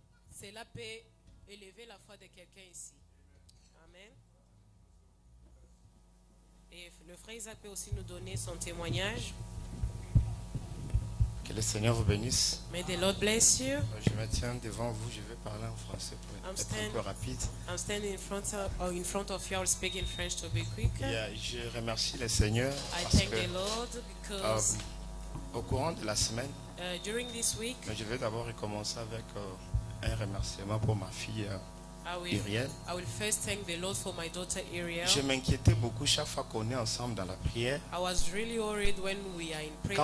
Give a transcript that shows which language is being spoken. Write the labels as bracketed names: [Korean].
[French] Cela peut élever la foi de quelqu'un ici. Amen. Et le frère Isaac peut aussi nous donner son témoignage. Que le Seigneur vous bénisse. [English] May the Lord bless you. [French] Je me tiens devant vous, je vais parler en français pour être un peu rapide. [English] I'm standing in front of you. I'll speak in French to be quicker. [French] Je remercie le Seigneur [English] I [French] parce [English] thank [French] que [English] the Lord because [French] au courant de la semaine, [English] during this week, [French] je vais d'abord recommencer avec un remerciement pour ma fille Uriel. [English] I will first thank the Lord for my daughter Uriel. [French] Je m'inquiétais beaucoup chaque fois qu'on est ensemble dans la prière. [English] I was really worried when we are in prayer.